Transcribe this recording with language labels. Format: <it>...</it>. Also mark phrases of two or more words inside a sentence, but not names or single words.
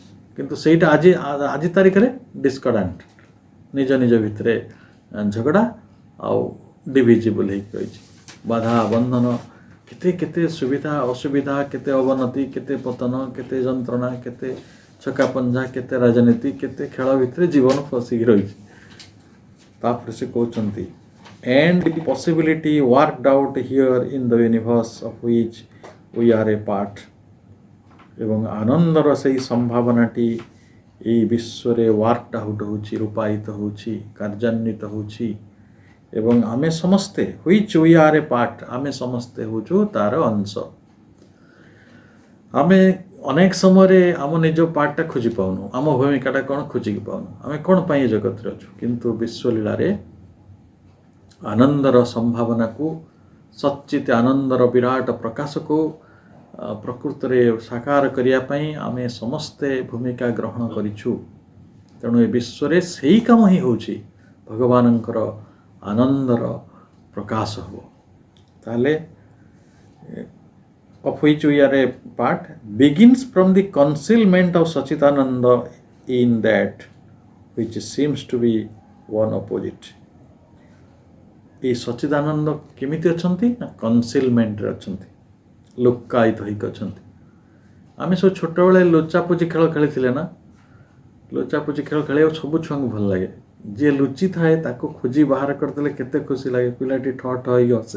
<or>କିନ୍ତୁ ସେଇଟା ଆଜି ତାରିଖରେ ଡିସ୍କର୍ଡାଣ୍ଟ, ନିଜ ନିଜ ଭିତରେ ଝଗଡ଼ା ଆଉ ଡିଭିଜିବଲ୍ ହେଇକି ରହିଛି। ବାଧା ବନ୍ଧନ, କେତେ କେତେ ସୁବିଧା ଅସୁବିଧା, କେତେ ଅବନତି, କେତେ ପତନ, କେତେ ଯନ୍ତ୍ରଣା, କେତେ ଛକାପଞ୍ଝା, କେତେ ରାଜନୀତି, କେତେ ଖେଳ ଭିତରେ ଜୀବନ ଫସିକି ରହିଛି। ତାପରେ ସେ କହୁଛନ୍ତି</or> <en>and the possibility worked out here in the universe of which we are a part।</en> <or>ଏବଂ ଆନନ୍ଦର ସେହି ସମ୍ଭାବନାଟି ଏଇ ବିଶ୍ୱରେ</or> <en>worked out</en> <or>ହେଉଛି, ରୂପାୟିତ ହେଉଛି, କାର୍ଯ୍ୟାନ୍ୱିତ ହେଉଛି। ଏବଂ ଆମେ ସମସ୍ତେ</or> <en>which we are a part,</en> <or>ଆମେ ସମସ୍ତେ ହେଉଛୁ ତାର ଅଂଶ। ଆମେ ଅନେକ ସମୟରେ ଆମ ନିଜ ପାର୍ଟଟା ଖୋଜି ପାଉନୁ, ଆମ ଭୂମିକାଟା କ'ଣ ଖୋଜିକି ପାଉନୁ, ଆମେ କ'ଣ ପାଇଁ ଏ ଜଗତରେ ଅଛୁ। କିନ୍ତୁ ବିଶ୍ୱଲୀଳାରେ ଆନନ୍ଦର ସମ୍ଭାବନାକୁ, ସଚ୍ଚିତ ଆନନ୍ଦର ବିରାଟ ପ୍ରକାଶକୁ ପ୍ରକୃତରେ ସାକାର କରିବା ପାଇଁ ଆମେ ସମସ୍ତେ ଭୂମିକା ଗ୍ରହଣ କରିଛୁ। ତେଣୁ ଏ ବିଶ୍ୱରେ ସେଇ କାମ ହିଁ ହେଉଛି ଭଗବାନଙ୍କର ଆନନ୍ଦର ପ୍ରକାଶ ହେବ।</or> <en>ତାହେଲେ of which we are a part begins from the concealment of Sachidananda in that which seems to be one opposite।</en> <or>এই ସଚ୍ଚିଦାନନ୍ଦ କେମିତି ଅଛନ୍ତି ନା କନସିଲମେଣ୍ଟରେ ଅଛନ୍ତି, ଲୁକ୍କାୟିତ ହେଇକି ଅଛନ୍ତି। ଆମେ ସବୁ ଛୋଟବେଳେ ଲୁଚାପୁଚି ଖେଳ ଖେଳିଥିଲେ ନା, ଲୁଚାପୁଚି ଖେଳ ଖେଳିବାକୁ ସବୁ ଛୁଆଙ୍କୁ ଭଲ ଲାଗେ। ଯିଏ ଲୁଚି ଥାଏ ତାକୁ ଖୋଜି ବାହାର କରିଦେଲେ କେତେ ଖୁସି ଲାଗେ, ପିଲାଟି ଠ ଠ ହେଇକି ହସେ।</or>